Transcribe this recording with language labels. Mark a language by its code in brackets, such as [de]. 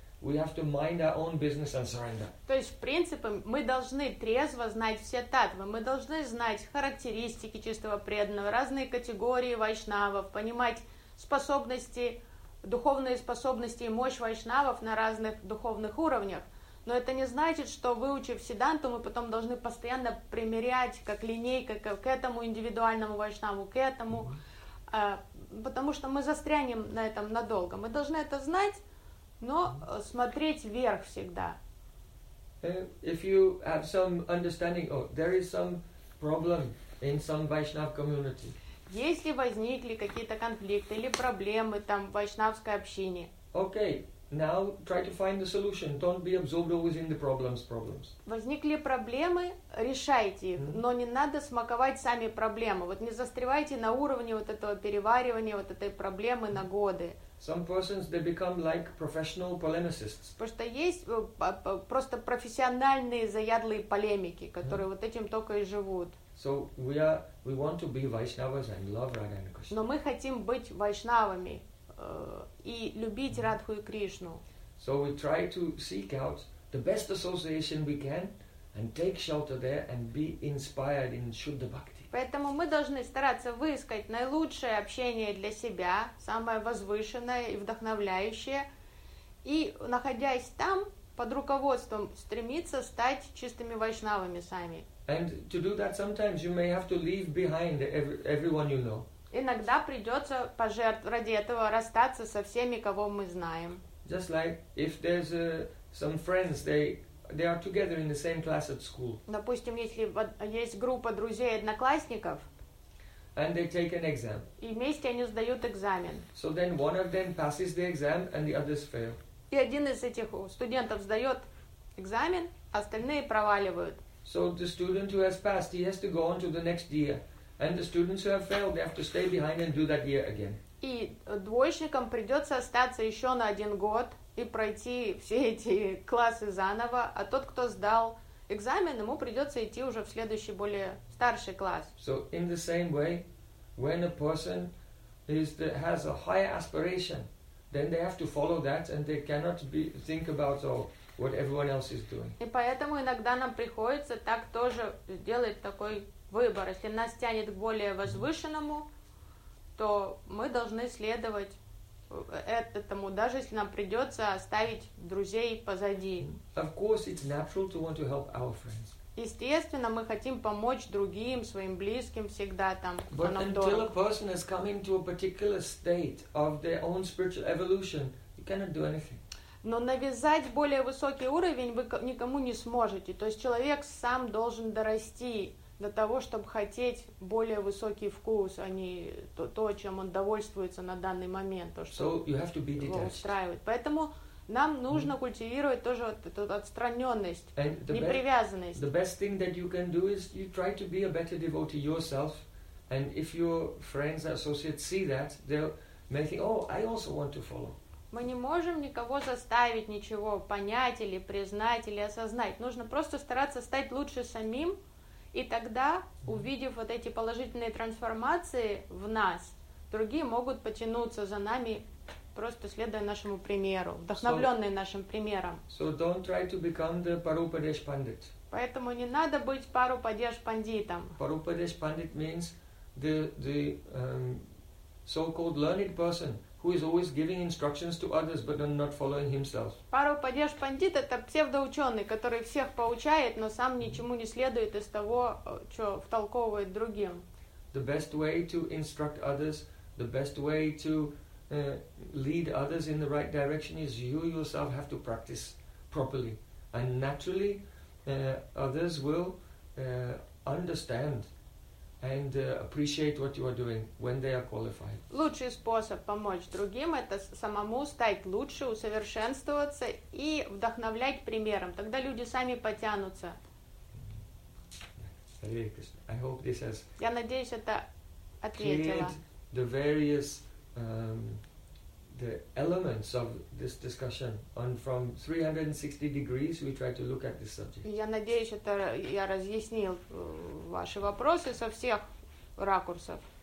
[en] We have to mind our own business and surrender. [ru] То есть, в принципе, мы должны трезво знать все таттвы. Мы должны знать характеристики чистого преданного, разные категории вайшнавов, понимать способности, духовные способности и мощь вайшнавов на разных духовных уровнях. Но это не значит, что выучив седанту, мы потом должны постоянно примерять, как линейка, к этому индивидуальному вайшнаву, к этому, потому что мы застрянем на этом надолго. Мы должны это знать, но смотреть вверх всегда. [en] If you have some understanding, oh, there is some problem in some Vaishnav community. [ru] Если возникли какие-то конфликты или проблемы там в вайшнавской общине. [en] Okay. Now try to find the solution. Don't be absorbed always in the problems. Problems. [ru] Возникли проблемы, решайте их, но не надо смаковать сами проблемы. Вот не застревайте на уровне вот этого переваривания вот этой проблемы на годы. [en] Some persons they become like professional polemicists. [ru] Потому что есть просто профессиональные заядлые полемики, которые вот этим только и живут. [en] So we want to be Vaishnavas and love Radha and Krishna. [ru] Но мы хотим быть вайшнавами. И любить Радху и Кришну. [en] So we try to seek out the best association we can and take shelter there and be inspired in Shuddha Bhakti. [ru] Поэтому мы должны стараться выискать наилучшее общение для себя, самое возвышенное и вдохновляющее, и, находясь там, под руководством, стремиться стать чистыми вайшнавами сами. [en] And to do that sometimes you may have to leave behind everyone you know. [ru] Иногда придется ради этого расстаться со всеми, кого мы знаем. [en] Just like if there's some friends, they are together in the same class at school. [ru] Допустим, если есть группа друзей одноклассников. [en] And they take an exam. [ru] И вместе они сдают экзамен. [en] So then one of them passes the exam and the others fail. [ru] И один из этих студентов сдает экзамен, остальные проваливают. [en] So the student who has passed, he has to go on to the next year. And the students who have failed, they have to stay behind and do that year again. [ru] И двоечникам придется остаться еще на один год и пройти все эти классы заново, а тот, кто сдал экзамен, ему придется идти уже в следующий более старший класс. [en] So in the same way, when a person is that has a higher aspiration, then they have to follow that, and they cannot be think about all. What everyone else is doing. [ru] И поэтому иногда нам приходится так тоже делать такой выбор. Если нас тянет к более возвышенному, то мы должны следовать этому, даже если нам придется оставить друзей позади. [en] Of course, it's natural to want to help our friends. [ru] Естественно, мы хотим помочь другим, своим близким всегда там. [en] But until a person has come into a particular state of their own spiritual evolution, you cannot do anything. [ru] Но навязать более высокий уровень вы никому не сможете. То есть человек сам должен дорасти до того, чтобы хотеть более высокий вкус, а не то, чем он довольствуется на данный момент, то, что его устраивает. Поэтому нам нужно культивировать тоже вот эту отстраненность, непривязанность. [en] The best thing that you can do is you try to be a better devotee yourself, and if your friends and associates see that, they may think, oh, I also want to follow. [ru] Мы не можем никого заставить ничего понять или признать или осознать. Нужно просто стараться стать лучше самим, и тогда, увидев вот эти положительные трансформации в нас, другие могут потянуться за нами, просто следуя нашему примеру, вдохновленные нашим примером. [en] So don't try to become the Parupadesh Pandit. [ru] Поэтому не надо быть Parupadesh Panditом. [en] Parupadesh Pandit means the so-called learned person. Who is always giving instructions to others, but then not following himself? [ru] Парупадеш пандит — это псевдоученый, который всех поучает, но сам ничему не следует из того, что втолковывает другим. [en] The best way to instruct others, the best way to lead others in the right direction is you yourself have to practice properly, and naturally, others will understand. And appreciate what you are doing when they are qualified. [ru] Лучший способ помочь другим — это самому стать лучше, усовершенствоваться и вдохновлять примером. Тогда люди сами потянутся. [en] I hope this has. [ru] Я надеюсь, это ответило. [en] The various the elements of this discussion on from 360 degrees we try to look at this subject. [ru] Я надеюсь, это я разъяснил ваши вопросы со всех ракурсов.